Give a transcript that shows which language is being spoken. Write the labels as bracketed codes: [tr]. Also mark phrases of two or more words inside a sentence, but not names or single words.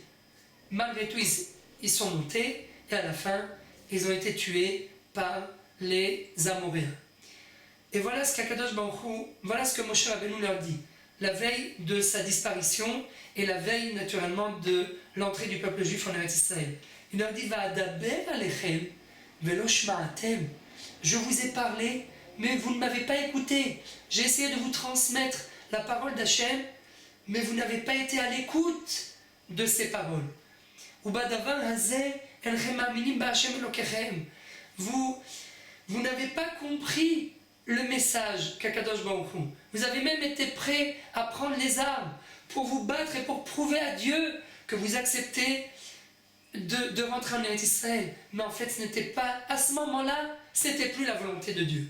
[fr] Malgré tout, ils sont montés et à la fin, ils ont été tués par les Amoréens. Et voilà ce qu' [he] הקדוש ברוך הוא, [fr] voilà ce que Moshe Rabbeinu leur dit, la veille de sa disparition et la veille naturellement de l'entrée du peuple juif en Eretz Israël. Il leur dit [he] ואדבר אליכם ולא שמעתם. [fr] Je vous ai parlé, mais vous ne m'avez pas écouté. J'ai essayé de vous transmettre la parole d'Hachem, mais vous n'avez pas été à l'écoute de ces paroles. [he] ובדבר הזה אינכם מאמינים בה' אלוקיכם. [fr] Vous n'avez pas compris le message qu' [he] הקדוש ברוך הוא. [fr] Vous avez même été prêts à prendre les armes pour vous battre et pour prouver à Dieu que vous acceptez de rentrer en Eretz Israël. Mais en fait, ce n'était pas, à ce moment-là, c'était plus la volonté de Dieu.